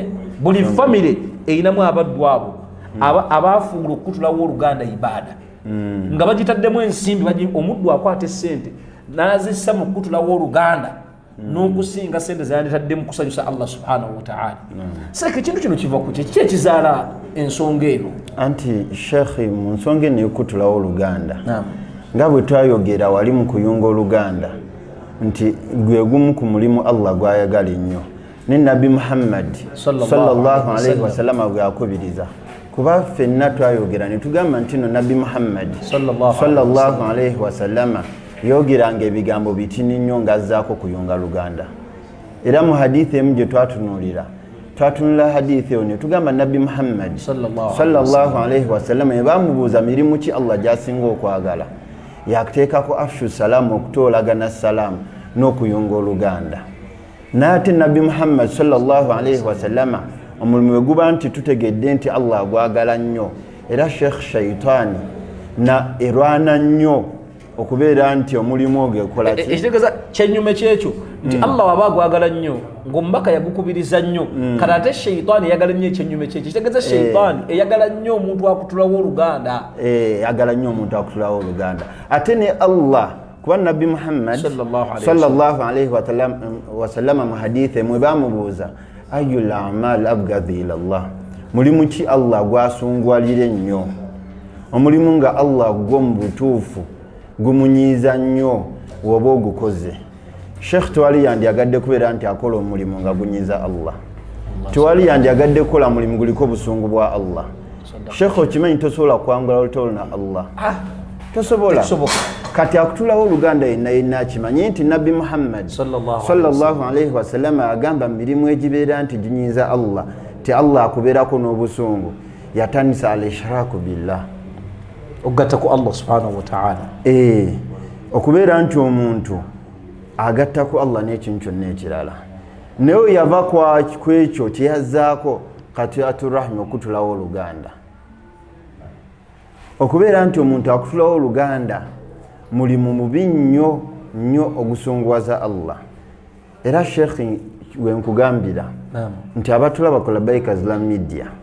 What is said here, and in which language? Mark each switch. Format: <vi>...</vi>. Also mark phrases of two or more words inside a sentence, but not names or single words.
<lg>buli famire erinamu abaddu abo abaafuula okutulawo oluganda ibaada nga bagitaddemu ensimbi omuddu akwata essente n'azissa mu kutulawo oluganda n'okusinga sente zayanditaddemu kusanyusa</lg> <ar>الله سبحانه وتعالى.</ar> <lg>seeka ekintu kino kiva ku kiki ekizaala ensonga eno? anti sheekhi mu nsonga eno y'okutulawo oluganda nga bwe twayogera wali mu kuyunga oluganda nti gwe gumu ku mulimu allah gwayagala ennyo ne nabbi muhammad</lg> <ar>صلى الله عليه وسلم</ar> <lg>gwe akubiriza. kuba ffenna twayogera ne tugamba nti no nabbi muhammad</lg> <ar>صلى الله عليه وسلم</ar> <lg>yogeranga ebigambo bitini nnyo ng'azzaako kuyunga luganda. era mu hadithi emu gye twatunula hadithi eyo ne tugamba nabbi muhammad</lg> <ar>صلى الله عليه وسلم</ar> <lg>ebamubuuza mirimu ki allah gy'asinga okwagala yakuteekako</lg> <ar>أفشوا السلام</ar> <lg>okutoolagana salaamu n'okuyunga oluganda. n'ate nabbi muhammad</lg> <ar>صلى الله عليه وسلم</ar> <lg>omulimu we guba nti tutegedde nti allah agwagala nnyo era sheekh shaitaani na erwana nnyo okubeera nti omulimu ogwo ekola ki ekitegeeza kyenyume kyekyo nti allah waba agwagala nnyo ng'omubaka yagukubiriza nnyo kati ate shaitaani eyagala nnyo ekyenyume kyekyo ekitegeeza shaitaani eyagala nnyo omuntu akutulawo oluganda eyagala nnyo omuntu akutulawo oluganda. ate ne allah kuba nabbi muhammad</lg> <ar>صلى الله عليه وسلم</ar> <lg>mu hadithi mwe bamubuuza</lg> <ar>أي الأعمال أبغض إلى الله</ar> <lg>mulimu ki allah gwasungwalira ennyo omulimu nga allah gwo mu butuufu gumunyiiza nnyo woba ogukoze. sheekh tewali yandyagadde kubeera nti akola omulimu nga gunyiiza allah tewali yandyagadde kukola mulimu guliko obusungu bwa allah. sheekh okimanyi tosobola kwangula olutalo na allah tosobola kati akutulawo oluganda yenna akimanyi nti nabbi muhammad</lg> <ar>صلى الله عليه وسلم</ar> <lg>agamba mirimu egibeera nti ginyiiza allah ti allah akubeerako n'obusungu yatandisa</lg> <ar>الإشراك بالله</ar> <lg>okugatta ku</lg> <ar>الله سبحانه وتعالى</ar> <lg>okubeera nti omuntu agatta ku allah n'ekintu kyonna ekirala naye yava ku ekyo kyeyazzaako</lg> <ar>قطيعة الرحم</ar> <lg>okutulawo oluganda okubeera nti omuntu akutulawo oluganda mulimu mubi nnyo nnyo ogusunguwaza Allah era shekhi wenkugambira nti abatulaba ku Labbaika Islam Media</lg>